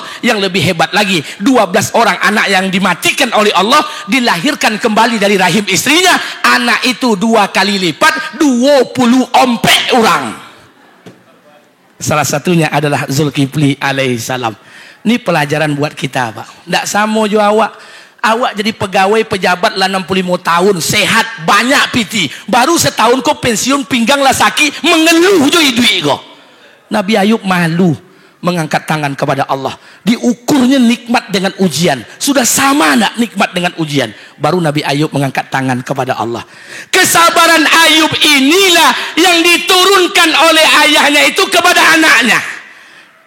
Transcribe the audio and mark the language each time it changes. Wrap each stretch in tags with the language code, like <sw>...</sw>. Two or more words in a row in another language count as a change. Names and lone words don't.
<id>Yang lebih hebat lagi, 12 orang anak yang dimatikan oleh Allah dilahirkan kembali dari rahim istrinya. Anak itu 2 kali lipat, 20 ompek orang. Salah satunya adalah Zulkifli alaihissalam. Ini pelajaran buat kita, Pak. Tidak sama juga awak. Awak jadi pegawai pejabat lah 65 tahun, sehat, banyak piti. Baru setahun kau pensiun, pinggang lah sakit, mengeluh je duit kau. Nabi Ayub malu mengangkat tangan kepada Allah. Diukurnya nikmat dengan ujian. Sudah sama nak nikmat dengan ujian? Baru Nabi Ayub mengangkat tangan kepada Allah. Kesabaran Ayub inilah yang diturunkan oleh ayahnya itu kepada anaknya.</id>